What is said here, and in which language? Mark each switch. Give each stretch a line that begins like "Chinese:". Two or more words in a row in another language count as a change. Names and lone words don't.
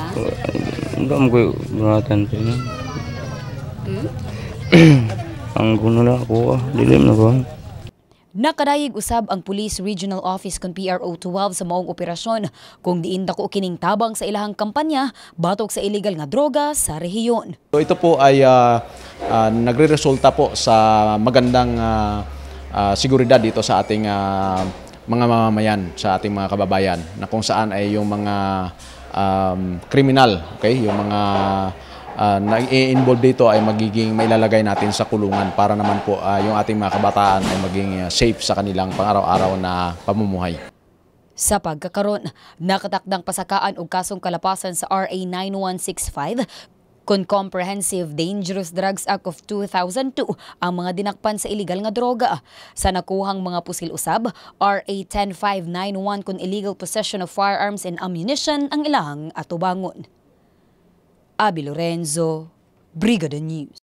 Cebuano: Enggak mo ko ngatan pa niya. Ang kuno lang ako, dilim na ko. Nakadayig usab ang Police Regional Office kun PRO 12 sa maong operasyon kung diin dako kining tabang sa ilahang kampanya batok sa illegal nga droga sa rehiyon.
Filipino: So ito po ay nagreresulta po sa magandang seguridad dito sa ating mga mamamayan, sa ating mga kababayan, na kung saan ay yung mga kriminal, okay, yung mga nag-i-involve dito ay magiging mailalagay natin sa kulungan para naman po yung ating mga kabataan ay maging safe sa kanilang pang-araw-araw na pamumuhay. Sa pagkakaroon,
Cebuano: nakatakdang pasakaan og kasong kalapasan sa RA 9165 kun Comprehensive Dangerous Drugs Act of 2002 ang mga dinakpan sa illegal nga droga. Sa nakuhang mga pusil usab, RA 10591 kun
English: illegal possession of firearms and ammunition
Cebuano: ang ilahang atubangon. Abi Lorenzo, Brigada News.